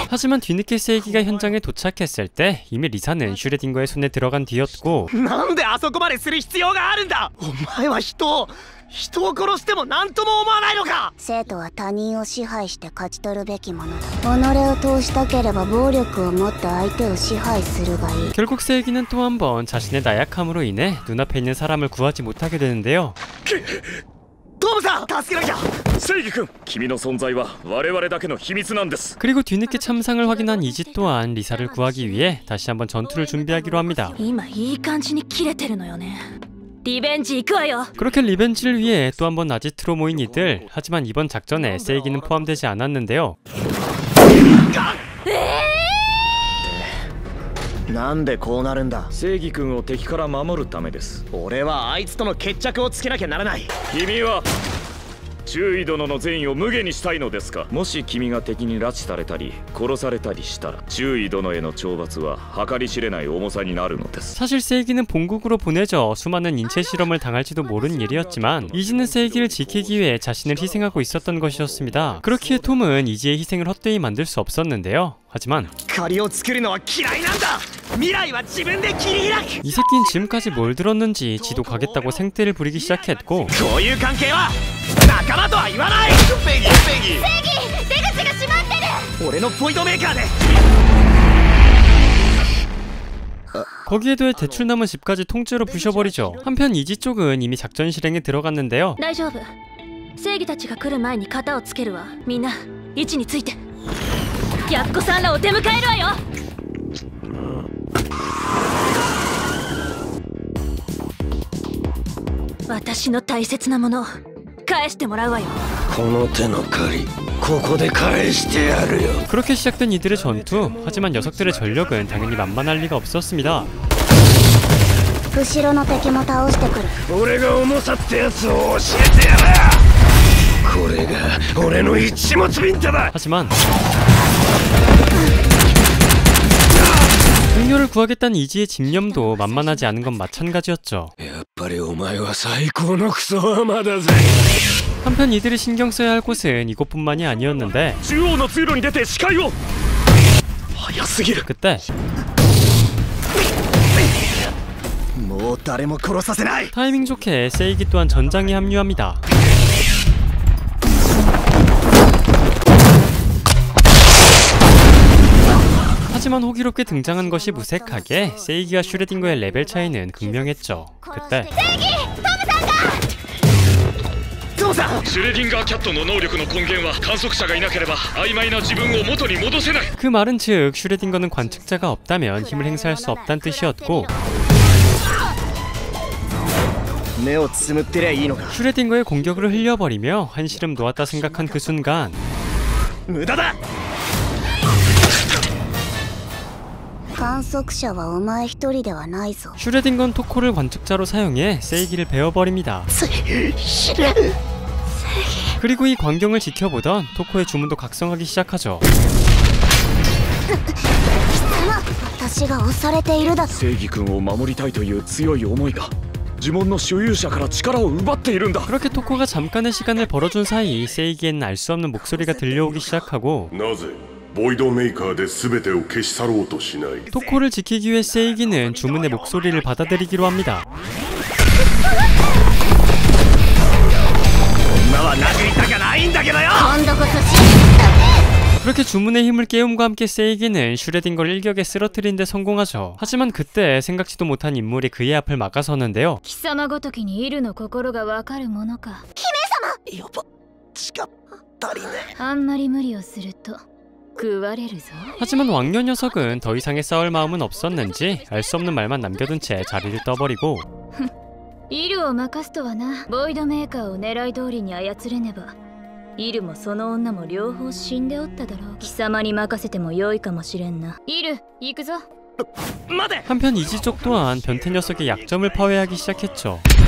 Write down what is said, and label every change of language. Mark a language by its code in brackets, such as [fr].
[ko] 하지만 뒤늦게 세이기가 현장에 도착했을 때 이미 리사는 슈레딩거의 손에 들어간 뒤였고 [ja] なんであそこまでする必要があるんだ。お前は人を殺しても何とも思わないのか。生徒は他人を支配して勝ち取るべきものだ。己を通したければ暴力を持って相手を支配するがいい。 [ko] 결국 세이기는 또 한 번 자신의 나약함으로 인해 눈앞에 있는 사람을 구하지 못하게 되는데요. [ja] トムさん助けなきゃ。正義君、君の存在は我々だけの秘密なんです。 [ko] 그리고 뒤늦게 참상을 확인한 이지 또한 리사를 구하기 위해 다시 한번 전투를 준비하기로 합니다. [ja] 今いい感じに切れてるのよね。リベンジ行くわよ。 [ko] 그렇게 리벤지를 위해 또 한번 나지트로 모인 이들. 하지만 이번 작전에 세이기는 포함되지 않았는데요. [ja] なんでこうなるんだ。正義君を敵から守るためです。俺はあいつとの決着をつけなきゃならない。君は中尉殿の善意を無下にしたいのですか。もし君が敵に拉致されたり殺されたりしたら中尉殿への懲罰は計り知れない重さになるのです。 [ko] 사실 세이기는 본국으로 보내져 수많은 인체 실험을 당할지도 모르는 일이었지만 이지는 세이기를 지키기 위해 자신을 희생하고 있었던 것이었습니다. 그렇기에 톰은 이지의 희생을 헛되이 만들 수 없었는데요. 하지만 [ja] 借りを作るのは嫌いなんだ。未来は自分で切り開く。 [ko] 이 새끼는 지금까지 뭘 들었는지 지도 가겠다고 생떼를 부리기 시작했고 [ja] こういう関係は仲間とは言わない。ペギペギ出口が閉まってる。俺のポイントメーカーで。 [ko] 거기에 더해 대출 남은 집까지 통째로 부셔버리죠. 한편 이지 쪽은 이미 작전 실행에 들어갔는데요. [ja] 大丈夫。正義たちが来る前に型をつけるわ。みんな位置について。やっこさんらを出迎えるわよ。私の大切なもの返してもらうわよ。この手の借りここで返してやるよ。 [ko] 그렇게 시작된 이들의 전투. 하지만 녀석들의 전력은 당연히 만만할 리가 없었습니다. [ja] 後ろの敵も倒してくる。俺が重さってやつを教えてやる。これが俺の一物ビンタだ。 [ko] 하지만 동료를 구하겠다는 이지의 집념도 만만하지 않은 건 마찬가지였죠. [ja] やっぱりお前は最高のクソハマだぜ。 [ko] 한편 이들이 신경 써야 할 곳은 이곳뿐만이 아니었는데 [ja] 中央の通路に出て視界を。早すぎる。 [ko] 그때 [ja] もう誰も殺させない。 [ko] 타이밍 좋게 세이기 또한 전장에 합류합니다. 하지만 호기롭게 등장한 것이 무색하게 세이기와 슈레딩거의 레벨 차이는 극명했죠. 그때 [ja] シュレディンガーキャットの能力の根源は観測者がいなければ曖昧な自分を元に戻せない。 [ko] 그 말은 즉 슈레딩거는 관측자가 없다면 힘을 행사할 수 없다는 뜻이었고 [ja] 目をつむってりゃいいのか。 [ko] 슈레딩거의 공격을 흘려버리며 한시름 놓았다 생각한 그 순간 [ja] 無駄だ。観測者はお前一人ではないぞ。 [ko] 슈레딩건 토코를 관측자로 사용해 세이기를 베어버립니다. 그리고 이 광경을 지켜보던 토코의 주문도 각성하기 시작하죠. [ja] 私が押されているだ。正義君を守りたいという強い思いが呪文の所有者から力を奪っているんだ。 [ko] 그렇게 토코가 잠깐의 시간을 벌어준 사이 세이기에는 알 수 없는 목소리가 들려오기 시작하고 [ja] なぜボイドメーカーで全てを消し去ろうとしない。 [ko] 토코를 지키기 위해 세이기는 주문의 목소리를 받아들이기로 합니다. [ja] 今は殴りたかないんだけどよ。今度こそ [ko] 그렇게 주문의 힘을 깨움과 함께 세이기는 슈레딩거를 일격에 쓰러뜨린 데 성공하죠. 하지만 그때 생각지도 못한 인물이 그의 앞을 막아서는데요. [ja] 貴様ごときにイルの心がわかるものか。やば、力足りねえ。あんまり無理をすると食われるぞ。 [ko] 하지만 왕녀 녀석은 더 이상의 싸울 마음은 없었는지 알 수 없는 말만 남겨둔 채 자리를 떠버리고 [ja] イルを任すとはな。ボイドメーカーを狙い通りに操れねばイルもその女も両方死んでおっただろう。貴様に任せても良いかもしれんな。イル行くぞ。 [ko] 한편 이지 쪽 또한 변태 녀석의 약점을 파괴하기 시작했죠.